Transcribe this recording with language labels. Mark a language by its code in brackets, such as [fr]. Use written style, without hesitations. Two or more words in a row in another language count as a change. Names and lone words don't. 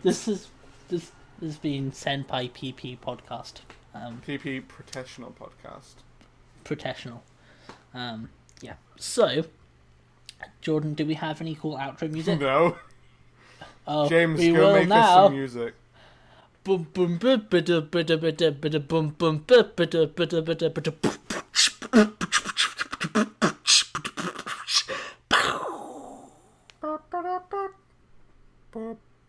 [en] This has been Senpai PP Podcast. PP Proteshunal Podcast. Proteshunal. Yeah. So, Jordan, do we have any cool outro music? No. Oh, James, we go will make now. us some music. Boom boom boom bada bada bada bada boom boom bada bada bada bada.